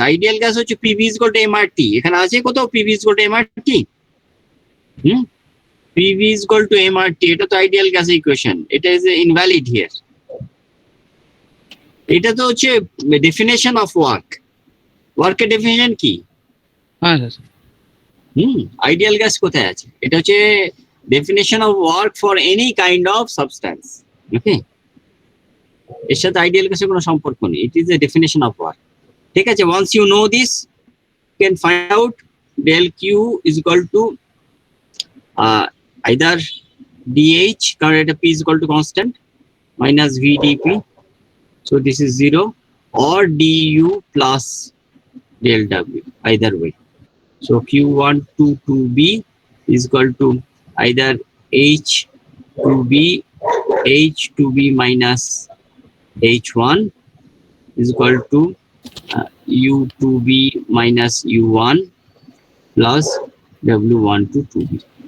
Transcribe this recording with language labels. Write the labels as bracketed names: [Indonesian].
[Bangla] Ideal gas হচ্ছে PV is equal to MRT। এখানে আছে কোথাও PV is equal to MRT? PV is equal to MRT, এটা তো আইডিয়াল গ্যাস ইকুয়েশন, এটা ইজ ইনভ্যালিড হিয়ার। এটা তো হচ্ছে ডেফিনেশন অফ ওয়ার্কের ডেফিনেশন কি? হ্যাঁ স্যার। আইডিয়াল গ্যাস কোথায় আছে? [English] এটা হচ্ছে definition of work for any kind of substance. Okay, এর সাথে আইডিয়াল গ্যাসের কোনো সম্পর্ক নেই, it is a definition of work. ঠিক আছে, once you know this, you can find out del Q is equal to either dH, current P is equal to constant, minus V dP. So this is 0, or du plus del W, either way. So Q1 to 2B is equal to either H to B, H to B minus H1 is equal to U to B minus U1 plus W1 to 2B.